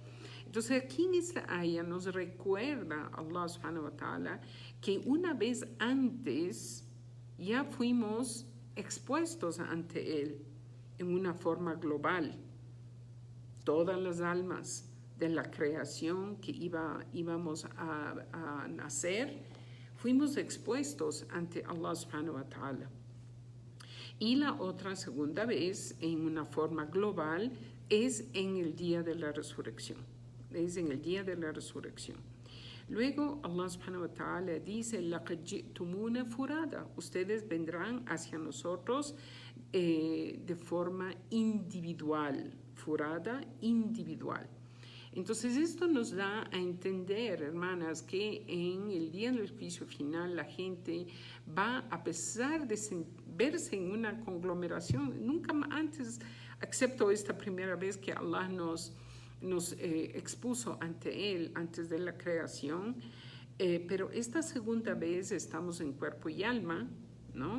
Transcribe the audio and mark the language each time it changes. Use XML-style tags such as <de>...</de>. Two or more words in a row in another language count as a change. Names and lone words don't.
<es>Entonces aquí en esta ayah nos recuerda Allah</es> <ar>سبحانه وتعالى</ar> <es>que una vez antes ya fuimos expuestos ante Él en una forma global. Todas las almas de la creación que íbamos a nacer, fuimos expuestos ante Allah</es> <ar>سبحانه وتعالى.</ar> <es>Y la otra segunda vez, en una forma global, es en el día de la resurrección. Es en el día de la resurrección. Luego Allah</es> <ar>سبحانه وتعالى</ar> <es>dice:</es> <ar>لَقَدْ جِئْتُمُونَ فُرَادًا.</ar> <es>Ustedes vendrán hacia nosotros de forma individual. Furada, individual. Entonces esto nos da a entender, hermanas, que en el día del juicio final la gente va, a pesar de verse en una conglomeración, nunca antes, excepto esta primera vez que Allah nos expuso ante Él antes de la creación, pero esta segunda vez estamos en cuerpo y alma, ¿no?</es>